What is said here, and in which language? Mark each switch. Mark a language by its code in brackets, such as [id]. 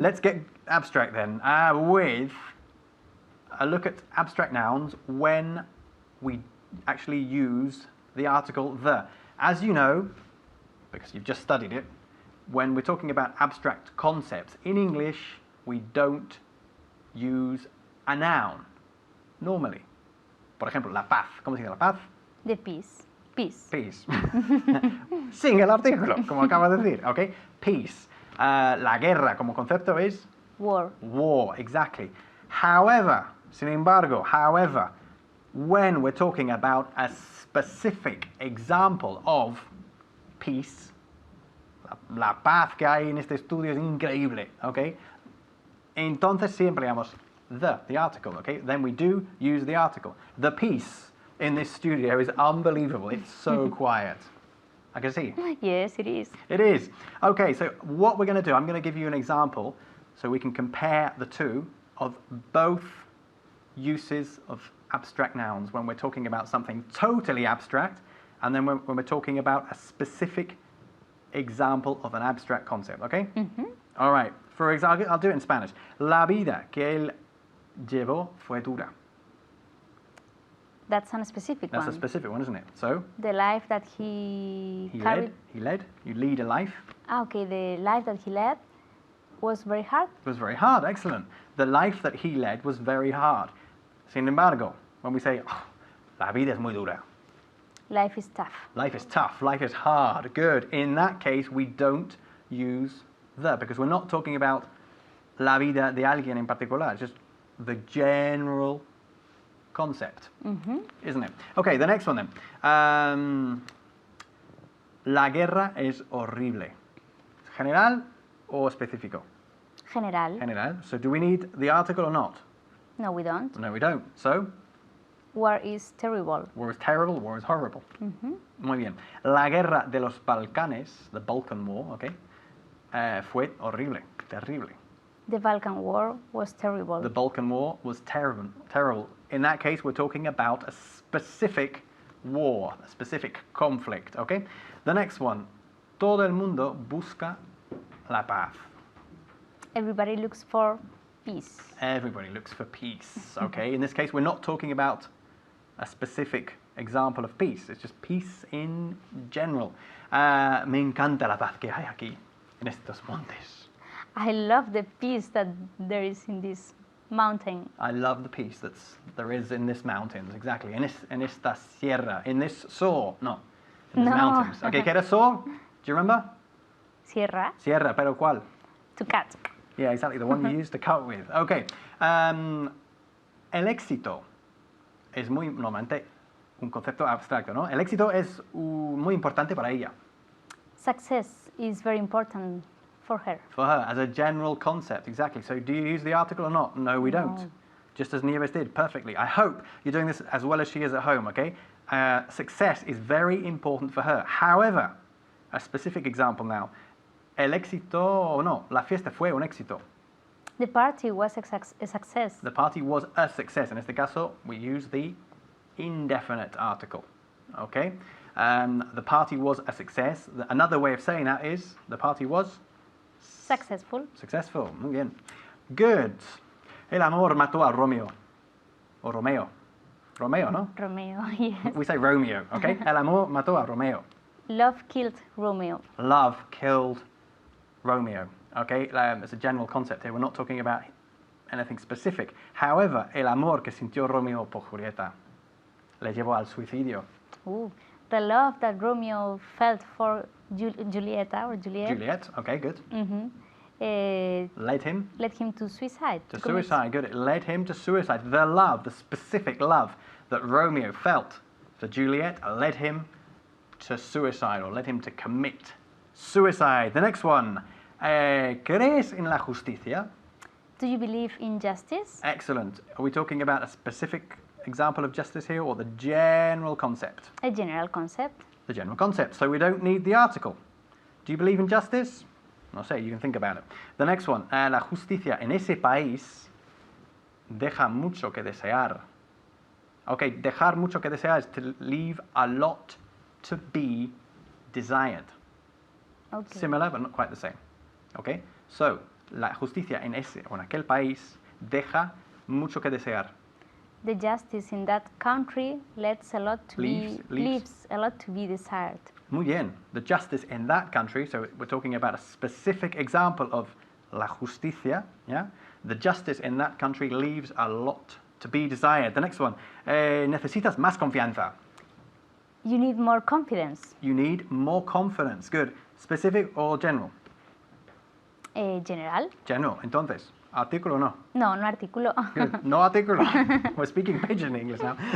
[en] Let's get abstract then, with a look at abstract nouns when we actually use the article the. As you know, because you've just studied it, when we're talking about abstract concepts, in English, we don't use a noun, normally. [es] Por ejemplo, la paz. ¿Cómo se dice la paz? [en] The peace. Peace. Peace. [es] Sin el artículo, como acabas de decir, ¿ok? [en] Peace. [es] La guerra como concepto es [en] War. war, exactly. However, [es] sin embargo, [en] however, when we're talking about a specific example of peace, [es] la paz que hay en este estudio es increíble, [en] ¿ok? [es] Entonces siempre llamamos [en] the article, okay? Then we do use the article. The peace in this studio is unbelievable. It's so quiet. I can see. Yes, it is. It is. Okay, so what we're going to do, I'm going to give you an example so we can compare the two of both uses of abstract nouns when we're talking about something totally abstract and then when we're talking about a specific example of an abstract concept, okay? All right. For example, I'll do it in Spanish. [es] La vida que él llevó fue dura. [en] That's a specific That's one. a specific one, isn't it? So, The life that he carried. led. You lead a life. Okay, the life that he led was very hard. It was very hard. Excellent. The life that he led was very hard. [es] Sin embargo, [en] when we say, oh, [es] la vida es muy dura. [en] Life is tough. Life is tough. Life is hard. Good. In that case, we don't use the because we're not talking about [es] la vida de alguien en particular. [en] It's just the general concept, isn't it? Okay, the next one then. [es] La guerra es horrible. [en] General or específico? General. General. So do we need the article or not? No, we don't. No, we don't. So, War is terrible. war is terrible, war is horrible. [es] Muy bien. La guerra de los Balcanes, [en] the Balkan War, [es] okay, fue horrible, terrible. [en] The Balkan War was terrible. The Balkan War was terrible, terrible. In that case, we're talking about a specific war, a specific conflict, okay? The next one. [es] Todo el mundo busca la paz. [en] Everybody looks for peace. Everybody looks for peace, okay? In this case, we're not talking about a specific example of peace. It's just peace in general. [es] Me encanta la paz que hay aquí, en estos montes. [en] I love the peace that there is in this mountain. I love the peace there is in this mountains, exactly. [es] En esta sierra, [en] in this saw, no, in these No. mountains. Okay, [es] ¿qué era [en] saw? Do you remember? [es] Sierra. Sierra, pero ¿cuál? [en] To cut. Yeah, exactly, the one you used to cut with. Okay. [es] El éxito es muy, normalmente, un concepto abstracto, ¿no? El éxito es muy importante para ella. [en] Success is very important for her. For her, as a general concept, exactly. So do you use the article or not? No, we don't. No. Just as Nieves did, perfectly. I hope you're doing this as well as she is at home, okay? Success is very important for her. However, a specific example now. [es] El éxito, no, la fiesta fue un éxito. [en] The party was a success. The party was a success. [es] En este caso, [en] we use the indefinite article. Okay? The party was a success. Another way of saying that is the party was Successful. [es] successful. Muy bien. [en] Good. [es] El amor mató a Romeo. O Romeo. Romeo, ¿no? [en] Romeo, yes. We say Romeo, okay? [es] El amor mató a Romeo. [en] Love killed Romeo. Love killed Romeo, okay? It's a general concept here. We're not talking about anything specific. [es] However, el amor que sintió Romeo por Julieta le llevó al suicidio. [en] Ooh. The love that Romeo felt for Julieta or Juliet. Juliet, okay, good. Led him Led him to suicide. to suicide, good. It led him to suicide. The love, the specific love that Romeo felt for Juliet led him to suicide or led him to commit suicide. The next one. [es] ¿Crees en la justicia? [en] Do you believe in justice? Excellent. Are we talking about a specific example of justice here or the general concept? A general concept. The general concept. So we don't need the article. Do you believe in justice? [es] No sé, [en] you can think about it. The next one. [es] La justicia en ese país deja mucho que desear. [en] Okay, [es] dejar mucho que desear [en] is to leave a lot to be desired. Okay. Similar, but not quite the same. Okay? [es] So, la justicia en ese o en aquel país deja mucho que desear. [en] The justice in that country leaves a lot to Leaves. leaves a lot to be desired. [es] Muy bien. [en] The justice in that country, so we're talking about a specific example of [es] la justicia, [en] yeah? The justice in that country leaves a lot to be desired. The next one. [es] Necesitas más confianza. [en] You need more confidence. You need more confidence. Good. Specific or general? General. [es] General. Entonces, artículo o no? No, no artículo. [en] Good. [es] No artículo. [en] We're speaking pidgin English now.